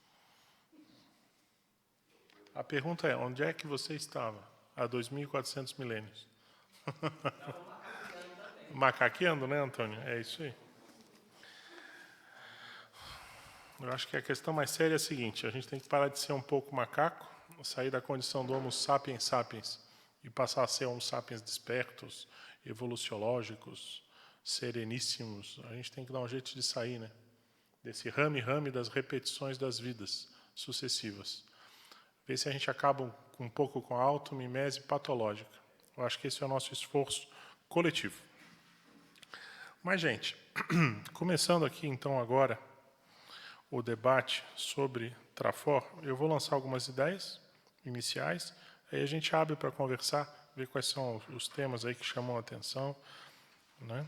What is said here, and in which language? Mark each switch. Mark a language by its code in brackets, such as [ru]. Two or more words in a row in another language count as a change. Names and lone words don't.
[pt] A pergunta é, onde é que você estava há 2.400 milênios? Macaqueando, né, Antônio? É isso aí. Eu acho que a questão mais séria é a seguinte: a gente tem que parar de ser um pouco macaco, sair da condição do Homo sapiens sapiens e passar a ser Homo sapiens despertos, evoluciológicos, sereníssimos. A gente tem que dar um jeito de sair, né, desse rame-rame das repetições das vidas sucessivas. Ver se a gente acaba um pouco com a automimese patológica. Eu acho que esse é o nosso esforço coletivo. Mas, gente, começando aqui, então, agora, o debate sobre Trafor, eu vou lançar algumas ideias iniciais, aí a gente abre para conversar, ver quais são os temas aí que chamam a atenção, né?